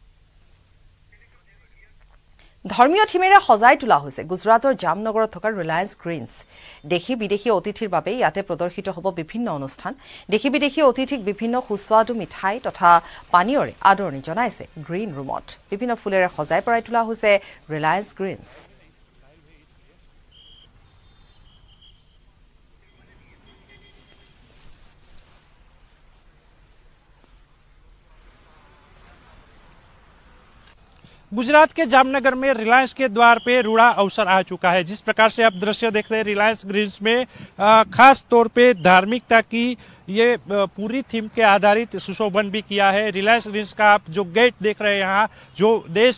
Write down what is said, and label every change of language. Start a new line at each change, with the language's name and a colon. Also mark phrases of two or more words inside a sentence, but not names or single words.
Assamese: ধৰ্মীয় থিমেৰে সজাই তোলা হৈছে গুজৰাটৰ জামনগৰত থকা ৰিলায়েন্স গ্ৰীণছ দেশী বিদেশী অতিথিৰ বাবে ইয়াতে প্ৰদৰ্শিত হ'ব বিভিন্ন অনুষ্ঠান দেশী বিদেশী অতিথিক বিভিন্ন সুস্বাদু মিঠাই তথা পানীয়ৰে আদৰণি জনাইছে গ্ৰীণ ৰুমত বিভিন্ন ফুলেৰে সজাই পৰাই তোলা হৈছে ৰিলায়েন্স গ্ৰীণছ
Hindi: गुजरात के जामनगर में रिलायंस के द्वार पे रूड़ा अवसर आ चुका है जिस प्रकार से आप दृश्य देख रहे हैं रिलायंस ग्रीन्स में खास तौर पे धार्मिकता की ये पूरी थीम के आधारित सुशोभन भी किया है रिलायंस ग्रीन्स का आप जो गेट देख रहे हैं यहाँ जो देश